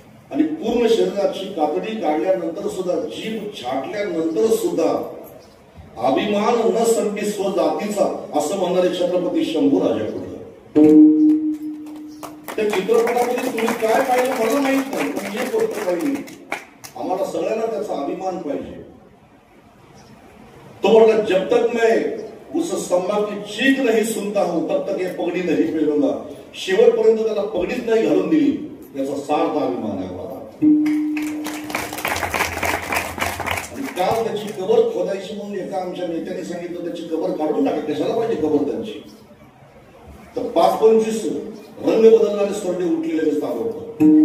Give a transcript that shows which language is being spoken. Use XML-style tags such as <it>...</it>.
<mr>आणि पूर्ण शरीराची कातडी काढल्यानंतर सुद्धा, जीभ छाटल्यानंतर सुद्धा अभिमान न संधी स्वजातीचा असं म्हणणारे छत्रपती शंभूराजा कुठं? त्या चित्रपटामध्ये तुम्ही काय पाहिलं मला माहित नाही, पण एक गोष्ट पाहिली, आम्हाला सगळ्यांना त्याचा अभिमान पाहिजे. तो म्हणला,</mr> <hi>जब तक मैं उस स्तंभा की चीख नहीं सुनता हूं तब तक ये पगडी नहीं पहनूंगा.</hi> <mr>शेवटपर्यंत त्याला पगडीच नाही घालून दिली, त्याचा सार्थ अभिमान आहे मला. आणि काल त्याची कबर खोदायची म्हणून एका आमच्या नेत्याने सांगितलं त्याची कबर काढून टाका. कशाला पाहिजे कबर त्यांची? तर 5-25 रंग बदलणारे स्वर्ग उठलेले दिसतात.</mr>